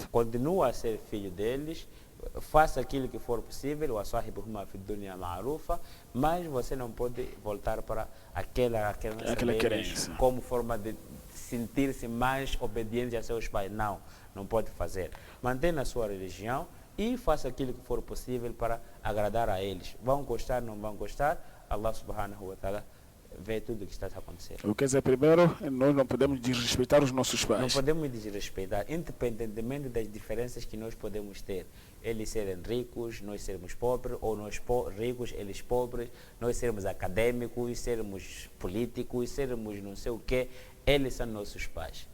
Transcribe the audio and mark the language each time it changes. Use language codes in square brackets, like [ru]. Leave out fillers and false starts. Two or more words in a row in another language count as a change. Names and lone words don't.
[pt] Continua a ser filho deles. Faça aquilo que for possível, mas você não pode voltar para aquela crença como forma de sentir-se mais obediente a seus pais. Não pode fazer. Mantenha a sua religião e faça aquilo que for possível para agradar a eles. Vão gostar, não vão gostar, Allah [ar] سبحانه وتعالى [pt] vê tudo o que está acontecendo. Quer dizer, primeiro, nós não podemos desrespeitar os nossos pais. Não podemos desrespeitar, independentemente das diferenças que nós podemos ter. Eles serem ricos, nós sermos pobres, ou nós ricos, eles pobres, nós sermos acadêmicos, sermos políticos, sermos não sei o quê, eles são nossos pais.